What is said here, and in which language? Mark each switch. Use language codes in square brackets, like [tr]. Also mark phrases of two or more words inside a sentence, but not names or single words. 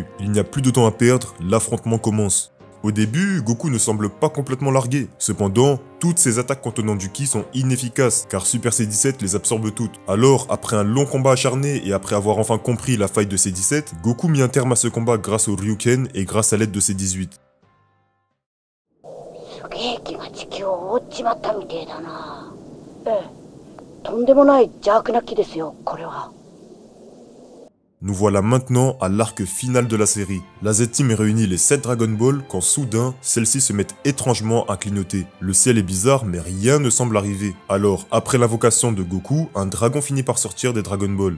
[fr] Il n'y a plus de temps à perdre, l'affrontement commence. Au début, Goku ne semble pas complètement largué. Cependant, toutes ses attaques contenant du ki sont inefficaces, car Super C-17 les absorbe toutes. Alors, après un long combat acharné et après avoir enfin compris la faille de C-17, Goku mit un terme à ce combat grâce au Ryuken et grâce à l'aide de C-18. [ja] とんでもない邪悪な木ですよ、これは。 [fr] Nous voilà maintenant à l'arc final de la série. La Z-Team réunit les 7 Dragon Ball quand soudain, celles-ci se mettent étrangement à clignoter. Le ciel est bizarre mais rien ne semble arriver. Alors, après l'invocation de Goku, un dragon finit par sortir des Dragon Ball.